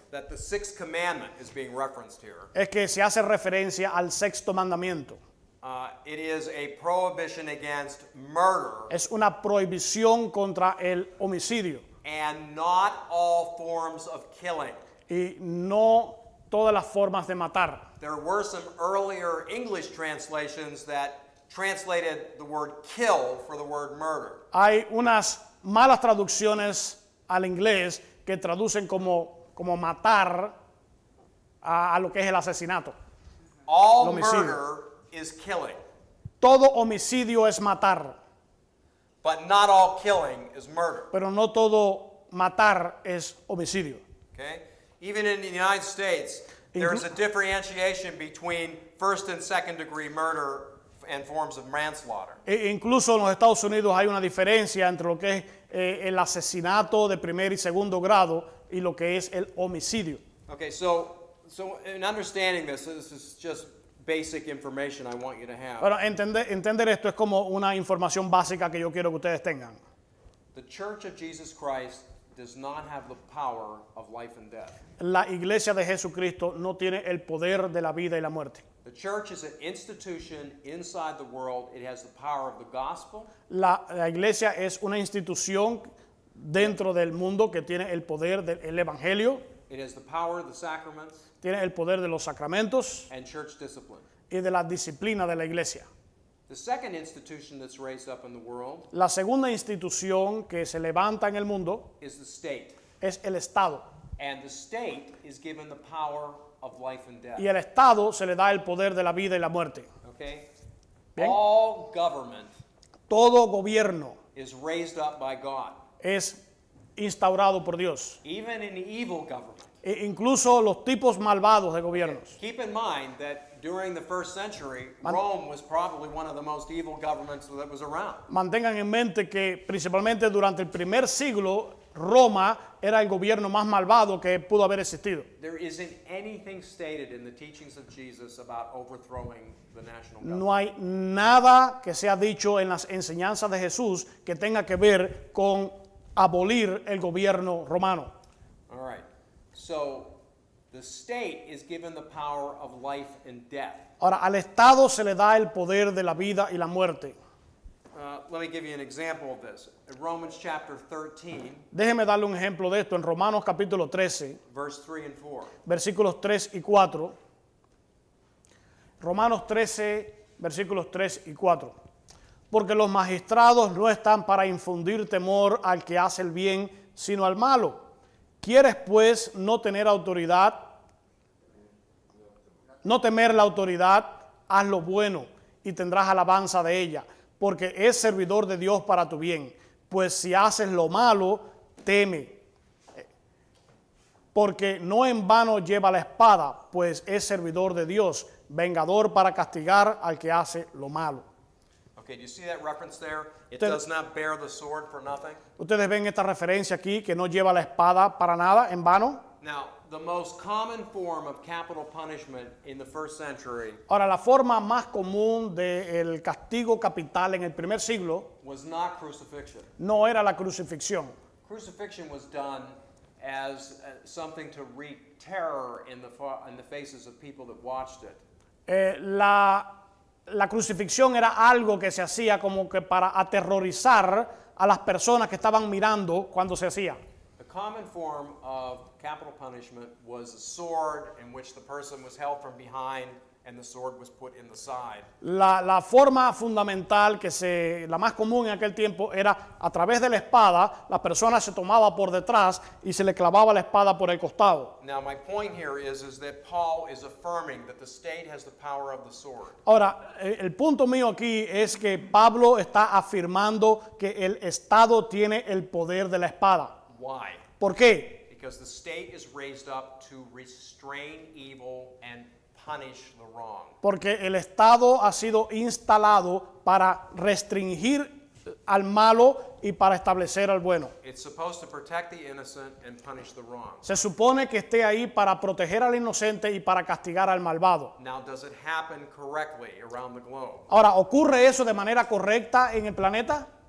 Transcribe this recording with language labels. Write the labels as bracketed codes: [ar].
[en] that the sixth commandment is being referenced here. [es] es que se hace referencia al sexto mandamiento. [en] It is a prohibition against murder [es] Es una prohibición contra el homicidio [en] and not all forms of killing. [es] y no todas las formas de matar. [en] There were some earlier English translations that translated the word kill for the word murder. [es] Hay unas malas traducciones al inglés que traducen como matar a lo que es el asesinato. [en] All [es] El homicidio. [en] murder is killing, [es] Todo homicidio es matar, [en] but not all killing is murder. [es] pero no todo matar es homicidio. [en] Okay? Even in the United States, there is a differentiation between first and second degree murder and forms of manslaughter. [es] Incluso en los Estados Unidos hay una diferencia entre lo que es el asesinato de primer y segundo grado y lo que es el homicidio. [en] Okay, so in understanding this is just basic information I want you to have. [es] Bueno, entender esto es como una información básica que yo quiero que ustedes tengan. [en] The Church of Jesus Christ does not have the power of life and death. [es] La iglesia de Jesucristo no tiene el poder de la vida y la muerte. [en] The church is an institution inside the world. It has the power of the gospel. [es] La iglesia es una institución dentro del mundo que tiene el poder del evangelio, [en] It has the power of the sacraments [es] tiene el poder de los sacramentos [en] and church discipline. [es] y de la disciplina de la iglesia. [en] The second institution that's raised up in the world [es] La segunda institución que se levanta en el mundo [en] is the state. [es] es el Estado. [en] And the state is given the power of life and death. [es] Y al Estado se le da el poder de la vida y la muerte. [en] Okay? [es] Bien. [en] All government [es] Todo gobierno [en] is raised up by God. [es] es instaurado por Dios. [en] Even in evil government. [es] Incluso los tipos malvados de gobiernos. [en] Keep in mind that during the first century, Rome was probably one of the most evil governments that was around. [es] Mantengan en mente que principalmente durante el primer siglo Roma era el gobierno más malvado que pudo haber existido. [en] There isn't anything stated in the teachings of Jesus about overthrowing the national government. [es] No hay nada que sea dicho en las enseñanzas de Jesús que tenga que ver con abolir el gobierno romano. [en] All right. So the state is given the power of life and death. [es] Ahora, al Estado se le da el poder de la vida y la muerte. [en] Let me give you an example of this. In Romans chapter 13, [es] Déjeme darle un ejemplo de esto en Romanos capítulo 13, [en] verse 3 and 4. [es] versículos 3 y 4. Romanos 13, versículos 3 y 4. Porque los magistrados no están para infundir temor al que hace el bien, sino al malo. ¿Quieres pues no tener autoridad? No temer la autoridad, haz lo bueno y tendrás alabanza de ella, porque es servidor de Dios para tu bien. Pues si haces lo malo, teme. Porque no en vano lleva la espada, pues es servidor de Dios, vengador para castigar al que hace lo malo. [en] Okay, do you see that reference there? It [es] Te- [en] does not bear the sword for nothing. [es] Ustedes ven esta referencia aquí, que no lleva la espada para nada, en vano. [en] Now, the most common form of capital punishment in the first century [es] Ahora, la forma más común del castigo capital en el primer siglo [en] was not crucifixion. [es] no era la crucifixión. [en] Crucifixion was done as something to wreak terror in the faces of people that watched it. [es] La crucifixión era algo que se hacía como que para aterrorizar a las personas que estaban mirando cuando se hacía. [en] The common form of capital punishment was a sword in which the person was held from behind and the sword was put in the side. [es] La forma fundamental, la más común en aquel tiempo, era a través de la espada, la persona se tomaba por detrás y se le clavaba la espada por el costado. [en] Now my point here is that Paul is affirming that the state has the power of the sword. [es] Ahora, el punto mío aquí es que Pablo está afirmando que el Estado tiene el poder de la espada. [en] Why? [es] ¿Por qué? [en] Because the state is raised up to restrain evil and punish the wrong. [es] Porque el Estado ha sido instalado para restringir al malo y para establecer al bueno. [en] It's supposed to protect the innocent and punish the wrong. [es] Se supone que esté ahí para proteger al inocente y para castigar al malvado. [en] Now, does it happen correctly around the globe? [es] Ahora, ¿ocurre eso de manera correcta en el planeta?